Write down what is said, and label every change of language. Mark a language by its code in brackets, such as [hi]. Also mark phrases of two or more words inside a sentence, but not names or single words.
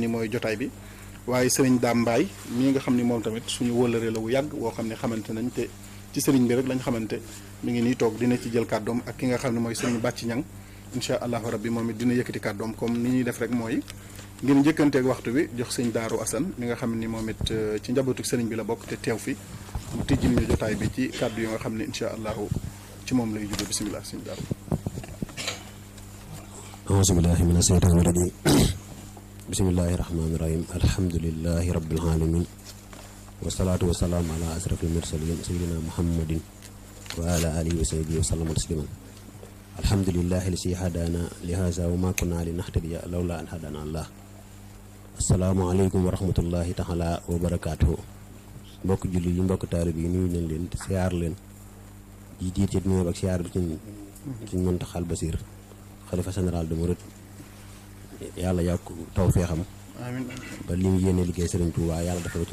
[wo] mooy jotaay bi waaye sëriñ Daam Mbaay mii nga xam ni moom tamit suñu wóllëre la wu yàgg woo xam ne xamante nañ te ci sëriñ bi rek lañ xamante mi ngi nii toog dina ci jël kàddoom ak ki nga xam ne mooy sëriñ Bàcci Ñang [ar] إن شاء الله ربي [wo] moom it dina yëkkati kàddoom comme ni ñuy def rek mooy ngir njëkkanteeg waxtu bi jox sëñ Daaru Asan mi nga xam ni moom it ci njabootu sëriñ bi la bokk te teew fi mu tijjil ñu jotaay bi ci kàddu yu nga xam ne [ar] إن شاء الله [wo] ci moom lay jóge bisimilah sëñ Daaru. [ar] أعوذ بالله من الشيطان الرجيم بسم الله الرحمن الرحيم الحمد لله رب العالمين والصلاة والسلام على أشرف المرسلين سيدنا محمد وعلى آله وصحبه وسلم تسليما الحمد لله الذي هدانا لهذا وما كنا لنهتدي لولا أن هدانا الله السلام عليكم ورحمة الله تعالى وبركاته [wo] mbokk julli yi mbokk taalib yi nuyu nañ leen siyaar leen ji diir ci nuyoo ak siyaar bi ci Muntaxal Basiir xalifa [fr] général de Mouride [wo] yàlla yàgg taw feexam ba li mu yéene liggéey Serigne Touba yàlla dafa ci